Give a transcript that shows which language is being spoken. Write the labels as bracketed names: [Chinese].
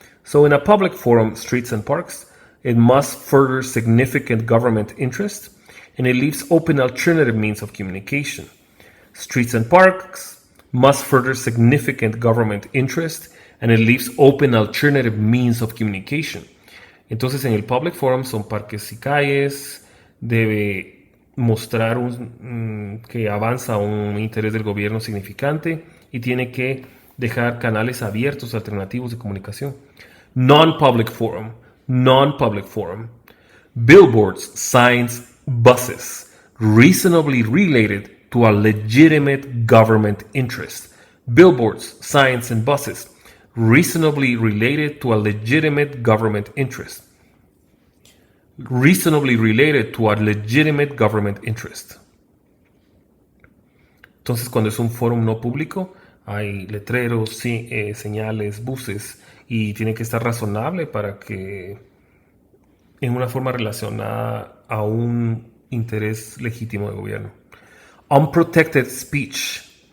[English] So in a public forum, streets and parks, it must further significant government interest, and it leaves open alternative means of communication. Streets and parks must further significant government interest, and it leaves open alternative means of communication. [Spanish] Entonces en el public forum son parques y calles, debe mostrar que avanza un interés del gobierno significante y tiene que dejar canales abiertos alternativos de comunicación. [English] Non-public forum. Billboards, signs, buses, reasonably related to a legitimate government interest. Billboards, signs, and buses, reasonably related to a legitimate government interest. Reasonably related to a legitimate government interest. [Spanish] Entonces, cuando es un foro no público, hay letreros, señales, buses, y tiene que estar razonable para que en una forma relacionada a un interés legítimo de gobierno. [English] Unprotected speech.